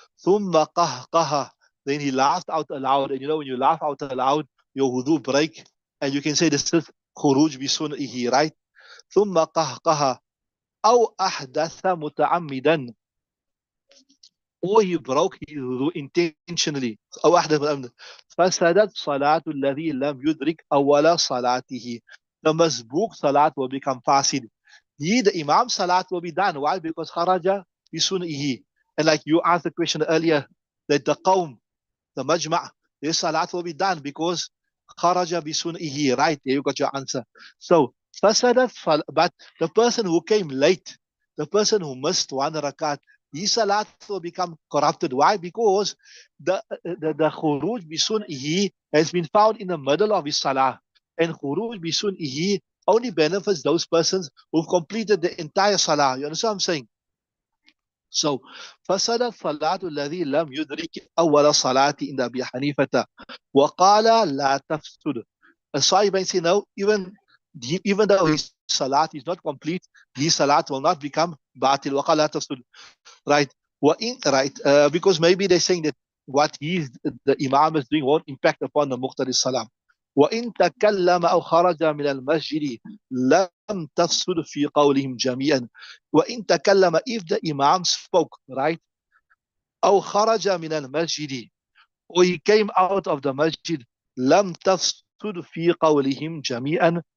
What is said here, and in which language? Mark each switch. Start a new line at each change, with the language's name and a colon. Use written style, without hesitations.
Arabic: ثُمَّ قَهْقَهَ,
English: then he laughed out aloud. And you know, when you laugh out aloud, your wudu break. And you can say this is khuruj bisun'ihi, right?
Arabic: ثُمَّ قَهْقَهَ أَوْ أَحْدَثَ مُتَعَمِّدًا,
English: or he broke his wudu intentionally.
Arabic: أو أحدث متعمدا فسدت صلاة الذي لم يدرك أول صلاته.
English: The masbook salat will become fasid. He, the imam salat will be done. Why? Because kharaja bisun'ihi. And like you asked the question earlier, that the qawm, the majma', their salat will be done because kharaja bisun'ihi. Right, there you got your answer. So fasadat, but the person who came late, the person who missed one rakat, his salat will become corrupted. Why? Because the khuruj bisun'ihi has been found in the middle of his salah. And khuruj bisun'ihi only benefits those persons who've completed the entire salah. You understand what I'm saying?
Arabic: So, فسدت صلاة الذي لم يدرك أول صلاة in Abi Hanifata. وقال لا تفسد.
English: Sahibain say no, even though his salat is not complete, his salat will not become batil.
Arabic: وقال لا تفسد.
English: Right. Right. Because maybe they're saying that what the imam is doing won't impact upon the muqtadi salam.
Arabic: وإن تكلم أو خرج من المسجد لم تفسد في قولهم جميعا. وإن تكلم,
English: if the imam spoke, right?
Arabic: أو خرج من المسجد,
English: or he came out of the masjid,
Arabic: لم تفسد في قولهم جميعا.